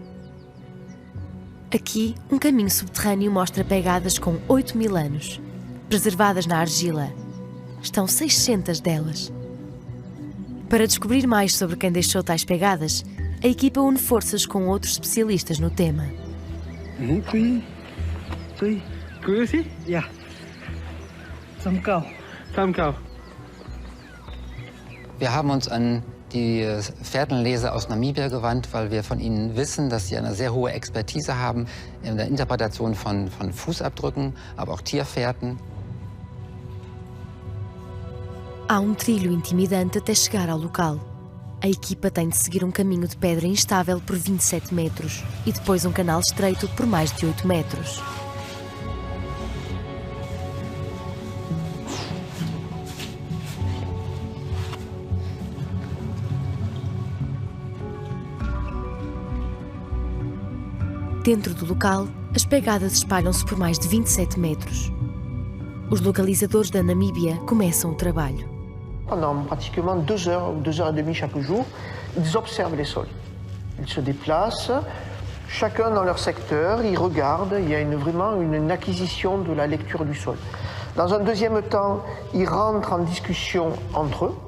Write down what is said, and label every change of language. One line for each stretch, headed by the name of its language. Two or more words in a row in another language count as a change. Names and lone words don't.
Portuguese: Aqui, um caminho subterrâneo mostra pegadas com 8.000 anos, preservadas na argila. Estão 600 delas. Para descobrir mais sobre quem deixou tais pegadas, a equipa une forças com outros especialistas no tema.
German: Wir haben uns an die Fährtenleser aus Namibia gewandt, weil wir von ihnen wissen, dass sie eine sehr hohe Expertise haben in der Interpretation von Fußabdrücken, aber auch Tierfährten.
Portuguese: Há trilho intimidante até chegar ao local. A equipa tem de seguir um caminho de pedra instável por 27 metros e depois um canal estreito por mais de 8 metros. Dentro do local, as pegadas espalham-se por mais de 27 metros. Os localizadores da Namíbia começam o trabalho.
French: Pendant pratiquement 2 heures ou 2 heures et demie chaque jour, ils observent les sols. Ils se déplacent, Chacun dans leur secteur, ils regardent, il y a vraiment une acquisition de la lecture du sol. Dans un deuxième temps, ils rentrent en discussion entre eux.